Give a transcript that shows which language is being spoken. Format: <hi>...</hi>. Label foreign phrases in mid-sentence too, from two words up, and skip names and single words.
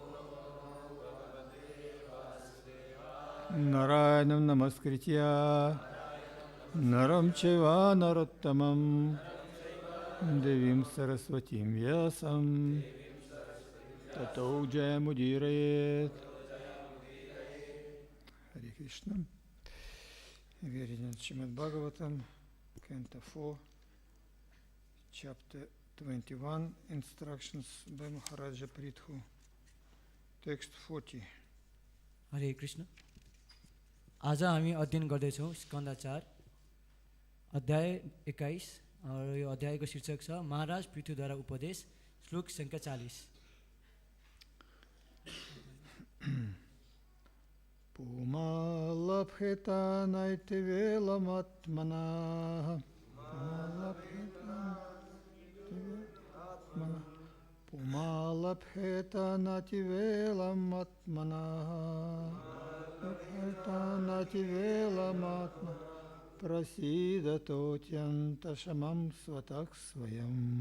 <sa>नारायणं नमस्कृत्य नरं चैव नरोत्तमम् देवीं सरस्वतीं व्यासं ततो जयमुदीरयेत्. हरे कृष्ण.</sa> <en>We read in Srimad Bhagavatam, Canto 4, chapter 21, instructions by Mahārāja Pṛthu, text 40.</en> <sa>हरे कृष्ण.</sa> <ne>आज हामी अध्ययन गर्दैछौँ स्कन्दाचार अध्याय 21 और यो अध्यायको शीर्षक छ महाराज पृथुद्वारा उपदेश श्लोक संख्या 40</ne> <sa>पुमाँल् लभेतानतिवेलम् आत्मनः पुमाँल् लभेतानतिवेलम् आत्मनः लभेतानतिवेलम् प्रसीदतो त्यन्त-शमं स्वतः स्वयम्</sa>